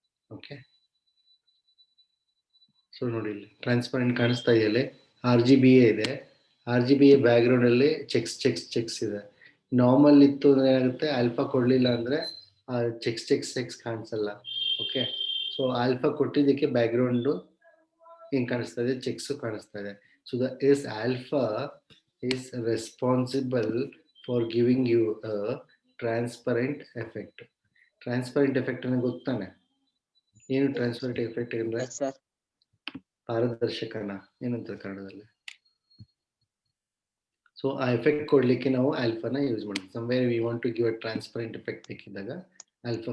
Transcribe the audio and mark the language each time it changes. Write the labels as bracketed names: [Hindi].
[Kannada] Okay, so ನೋಡಿ ಇಲ್ಲಿ transparent ಕಾಣಿಸ್ತಾ ಇದೆಯಲ್ಲ, RGBA ಇದೆ. RGBA ಬ್ಯಾಕ್ಗ್ರೌಂಡ್ ಅಲ್ಲಿ ಚೆಕ್ಸ್ ಇದೆ. ನಾರ್ಮಲ್ ಇತ್ತು ಅಂದ್ರೆ ಏನಾಗುತ್ತೆ, ಆಲ್ಫಾ ಕೊಡ್ಲಿಲ್ಲ ಅಂದ್ರೆ ಚೆಕ್ಸ್ ಕಾಣಿಸಲ್ಲ. ಓಕೆ, ಸೊ ಆಲ್ಫಾ ಕೊಟ್ಟಿದ್ದಕ್ಕೆ ಬ್ಯಾಕ್ಗ್ರೌಂಡು ಹಿಂಗೆ ಕಾಣಿಸ್ತಾ ಇದೆ, ಚೆಕ್ಸ್ ಕಾಣಿಸ್ತಾ ಇದೆ. [English] So this alpha is responsible for giving you a transparent effect. [Kannada] Transparent effect ಅನ್ನೋ ಗೊತ್ತಾನೆ ಏನು? ಟ್ರಾನ್ಸ್ಪರೆಂಟ್ ಎಫೆಕ್ಟ್ ಅಂದ್ರೆ [English] Yes, sir. [Kannada] ಪಾರದರ್ಶಕನ ಏನಂತಾರೆ ಕನ್ನಡದಲ್ಲಿ? ಸೊ ಆ ಎಫೆಕ್ಟ್ ಕೊಡ್ಲಿಕ್ಕೆ ನಾವು ಆಲ್ಫಾನ ಯೂಸ್ ಮಾಡ್ತೀವಿ. [English] somewhere we want to give a transparent effect [Kannada] ಬೇಕಿದ್ದಾಗ alpha